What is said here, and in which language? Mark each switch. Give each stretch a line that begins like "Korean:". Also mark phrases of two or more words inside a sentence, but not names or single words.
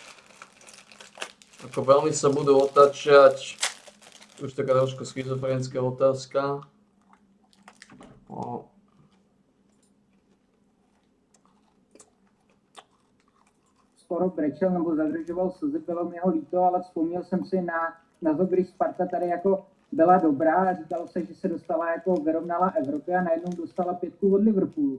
Slovak: Ako veľmi sa budú otačať. Už taká trošku schizofrenická otázka.
Czech: Skoro brečel nebo zadržoval slzy, bylo mi ho líto, ale vzpomněl jsem si na to, když Sparta tady jako byla dobrá a říkalo se, že se dostala jako vyrovnala Evropy a najednou dostala 5 od Liverpoolu.